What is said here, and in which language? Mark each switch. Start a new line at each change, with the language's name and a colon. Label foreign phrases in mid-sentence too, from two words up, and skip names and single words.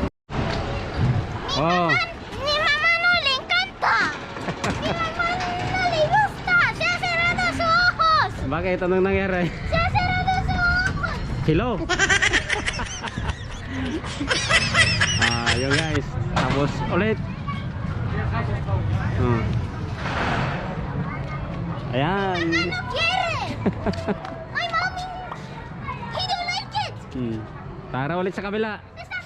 Spanish: Oh, Mi mamá no le encanta. Mi mamá no le gusta. Se ha cerrado sus ojos.
Filipino: bakit? Anong nangyari?
Spanish: Se ha cerrado sus ojos.
Filipino: Hello. Yun guys. Tapos ulit. Ayan.
Spanish: No quiere. Ay, mommy.
English: He don't like it.
Filipino: Tara ulit sa kabila.